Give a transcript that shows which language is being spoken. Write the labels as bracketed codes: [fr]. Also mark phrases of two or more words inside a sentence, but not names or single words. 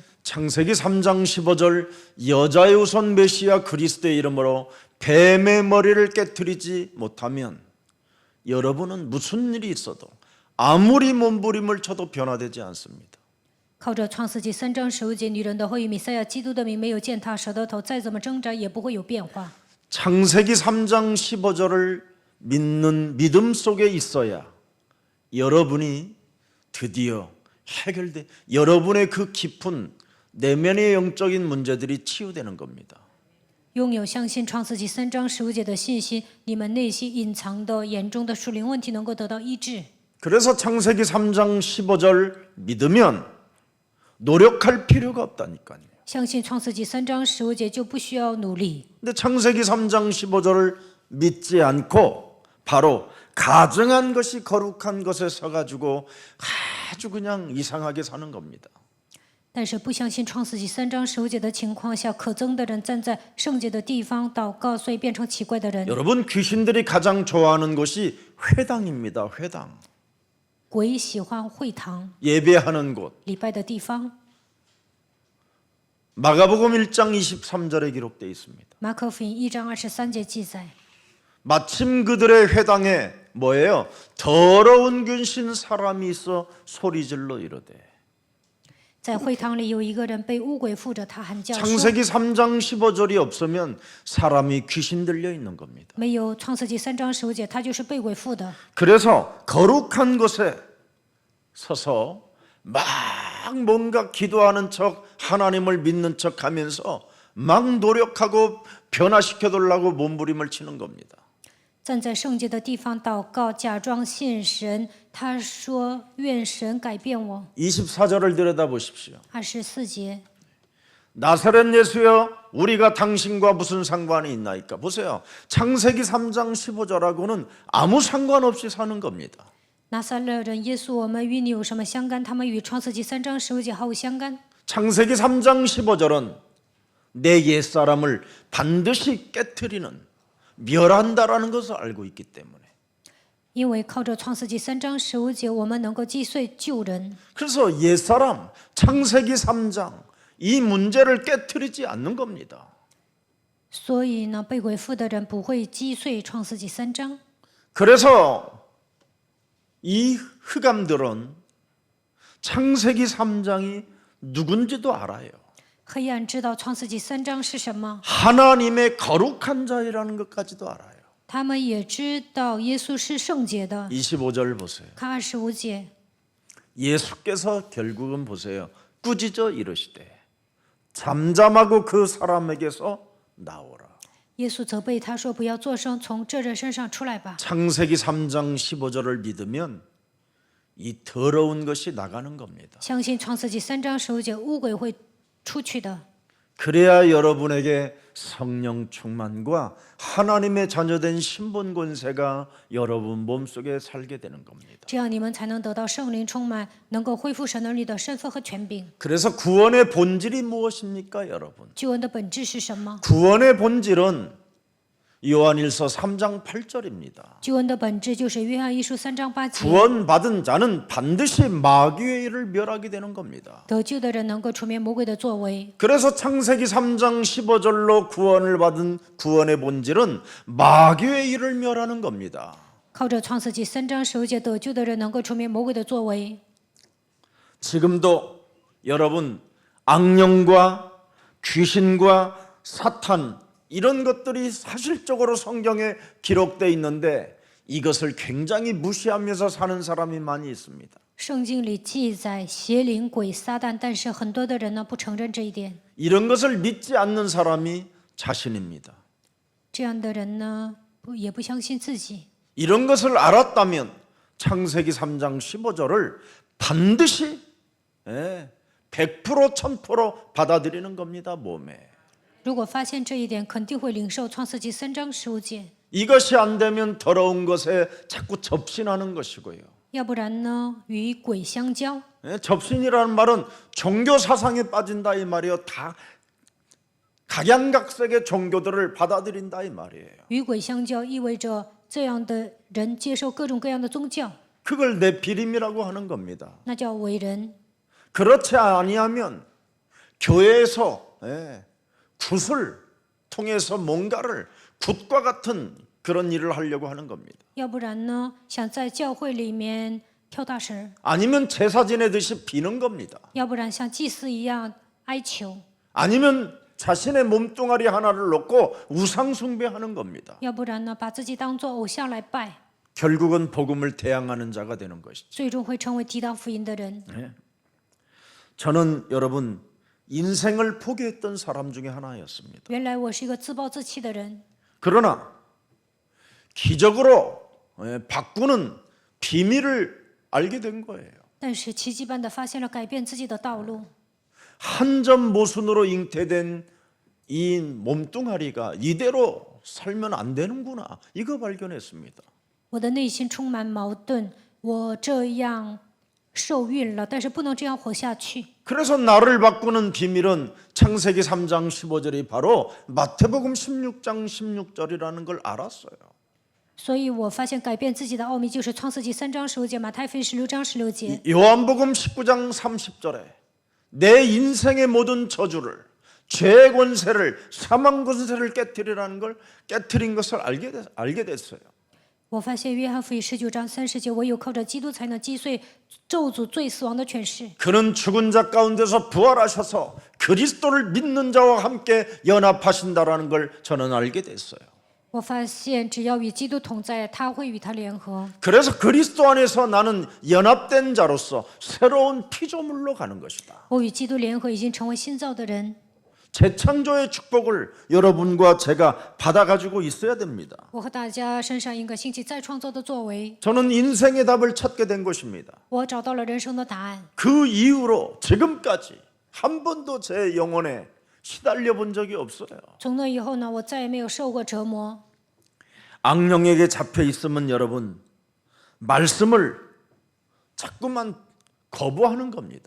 [ko] 창세기 3장 15절 여자의 우선 메시아 그리스도의 이름으로 뱀의 머리를 깨트리지 못하면 여러분은 무슨 일이 있어도 아무리 몸부림을 쳐도 변화되지 않습니다. [zh] 靠着创世纪3章15节，女人的后裔弥赛亚基督的名没有践踏舌头，再怎么挣扎也不会有变化。 [ko] 창세기 3장 15절을 믿는 믿음 속에 있어야 여러분이 드디어 여러분의 그 깊은 내면의 영적인 문제들이 치유되는 겁니다. [zh] 拥有相信创世纪3章15节的信心，你们内心隐藏的严重的属灵问题能够得到医治。 [ko] 그래서 창세기 3장 15절 믿으면 노력할 필요가 없다니까요. [zh] 相信创世纪3章15节就不需要努力。 [ko] 근데 창세기 3장 15절을 믿지 않고 바로 가증한 것이 거룩한 것에 서가지고 아주 그냥 이상하게 사는 겁니다. [zh] 但是不相信创世纪3章15节的情况下，可憎的人站在圣洁的地方祷告，所以变成奇怪的人。 [ko] 여러분 귀신들이 가장 좋아하는 곳이 회당입니다. 회당. [zh] 鬼喜欢会堂 [ko] 예배하는 곳. [zh] 礼拜的地方。 [ko] 마가복음 1장 23절에 기록되어 있습니다. [zh] 马可福音1章23节记载， [ko] 마침 그들의 회당에 뭐예요? 더러운 귀신 사람이 있어 소리질러 이르되. [zh] 在会堂里有一个人被污鬼附着，他喊叫说 [ko] 창세기 3장 15절이 없으면 사람이 귀신 들려 있는 겁니다. [zh] 没有创世纪3章15节，他就是被鬼附的。 [ko] 그래서 거룩한 곳에 서서 막 뭔가 기도하는 척 하나님을 믿는 척 하면서 막 노력하고 변화시켜 달라고 몸부림을 치는 겁니다. [zh] 站在圣洁的地方祷告，假装信神。他说：“愿神改变我。 [ko] 24절을 들여다보십시오. [zh] ”24节， [ko] 나사렛 예수여 우리가 당신과 무슨 상관이 있나이까. 보세요. 창세기 3장 15절하고는 아무 상관없이 사는 겁니다. [zh] 拿撒勒人耶稣，我们与你有什么相干？他们与创世纪3章15节毫无相干。 [ko] 창세기 3장 15절은 내 옛사람을 반드시 깨트리는 멸한다라는 것을 알고 있기 때문에. [zh] 因为靠着创世纪3章15节，我们能够击碎旧人。 [ko] 그래서 옛사람 창세기 3장 이 문제를 깨트리지 않는 겁니다. [zh] 所以呢，被鬼附的人不会击碎创世纪3章。 [ko] 그래서 이 흑암들은 창세기 3장이 누군지도 알아요. [zh] 黑暗知道创世纪3章是什么， [ko] 하나님의 거룩한 자이라는 것까지도 알아요. [zh] 他们也知道耶稣是圣洁的。 [ko] 25절 보세요. [zh] 看25节， [ko] 예수께서 결국은 보세요. 꾸짖어 이르시되 잠잠하고 그 사람에게서 나오라. [zh] 耶稣责备他说：“不要作声，从这人身上出来吧。” [ko] 창세기 3장 15절을 믿으면 이 더러운 것이 나가는 겁니다. [zh] 相信创世纪3章15节，污鬼会出去的。 [ko] 그래야 여러분에게 성령 충만과 하나님의 자녀된 신분 권세가 여러분 몸속에 살게 되는 겁니다. [zh] 这样你们才能得到圣灵充满，能够恢复神能力的身份和权柄。 [ko] 그래서 구원의 본질이 무엇입니까, 여러분? [zh] 救恩的本质是什么？ [ko] 구원의 본질은 요한일서 3장 8절입니다. [zh] 救恩的本质就是约翰一书3章8节。 [ko] 구원받은 자는 반드시 마귀의 일을 멸하게 되는 겁니다. [zh] 得救的人能够除灭魔鬼的作为。 [ko] 그래서 창세기 3장 15절로 구원을 받은 구원의 본질은 마귀의 일을 멸하는 겁니다. [zh] 靠着创世纪3章15节得救的人能够除灭魔鬼的作为。 [ko] 지금도 여러분 악령과 귀신과 사탄 이런 것들이 사실적으로 성경에 기록되어 있는데 이것을 굉장히 무시하면서 사는 사람이 많이 있습니다. [zh] 圣经里记载邪灵、鬼、撒旦，但是很多的人呢不承认这一点。 [ko] 이런 것을 믿지 않는 사람이 자신입니다. [zh] 这样的人呢也不相信自己。 [ko] 이런 것을 알았다면 창세기 3장 15절을 반드시 100% 1000% 받아들이는 겁니다. 몸에. [zh] 如果发现这一点，肯定会领受创世纪3章15节。 [ko] 이것이 안 되면 더러운 것에 자꾸 접신하는 것이고요. [zh] 要不然呢，与鬼相交。 [ko] 접신이라는 말은 종교 사상에 빠진다 이 말이에요. 다 각양각색의 종교들을 받아들인다 이 말이에요. [zh] 与鬼相交意味着这样的人接受各种各样的宗教， [ko] 그걸 네피림이라고 하는 겁니다. [zh] 那叫伪人。 [ko] 그렇지 아니하면 교회에서 굿을 통해서 뭔가를 굿과 같은 그런 일을 하려고 하는 겁니다. [zh] 要不然呢，想在教会里面跳大神， [ko] 아니면 제사 지내듯이 비는 겁니다. [zh] 要不然像祭司一样哀求， [ko] 아니면 자신의 몸뚱아리 하나를 놓고 우상 숭배하는 겁니다. [zh] 要不然呢，把自己当作偶像来拜， [ko] 결국은 복음을 대항하는 자가 되는 것이죠. [zh] 最终会成为抵挡福音的人。 [ko] 저는 여러분 인생을 포기했던 사람 중에 하나였습니다. [zh] 原来我是一个自暴自弃的人， [ko] 그러나 기적으로 바꾸는 비밀을 알게 된 거예요. [zh] 但是奇迹般的发现了改变自己的道路。 [ko] 한 점 모순으로 잉태된 이 몸뚱아리가 이대로 살면 안 되는구나. 이거 발견했습니다. [zh] 我的内心充满矛盾，我这样受孕了，但是不能这样活下去。 [ko] 그래서 나를 바꾸는 비밀은 창세기 3장 15절이 바로 마태복음 16장 16절이라는 걸 알았어요. [zh] 所以我发现改变自己的奥秘就是创世纪3章15节，马太福音16章16节， [ko] 요한복음 19장 30절에 내 인생의 모든 저주를 죄의 권세를 사망 권세를 깨뜨리라는 걸 깨뜨린 것을 알게 됐어요. [zh] 我发现约翰福音19章30节，唯有靠着基督才能击碎咒诅、罪、死亡的权势。 [ko] 그는 죽은 자 가운데서 부활하셔서 그리스도를 믿는 자와 함께 연합하신다라는 걸 저는 알게 됐어요. [zh] 我发现只要与基督同在，他会与他联合。 [ko] 그래서 그리스도 안에서 나는 연합된 자로서 새로운 피조물로 가는 것이다. [zh] 我与基督联合，已经成为新造的人。 [ko] 재창조의 축복을 여러분과 제가 받아가지고 있어야 됩니다. [zh] 我和大家身上应该兴起再创造的作为。 [ko] 저는 인생의 답을 찾게 된 것입니다. [zh] 我找到了人生的答案。 [ko] 그 이후로 지금까지 한 번도 제 영혼에 시달려 본 적이 없어요. [zh] 从那以后呢，我再也没有受过折磨。 [ko] 악령에게 잡혀 있으면 여러분 말씀을 자꾸만 거부하는 겁니다.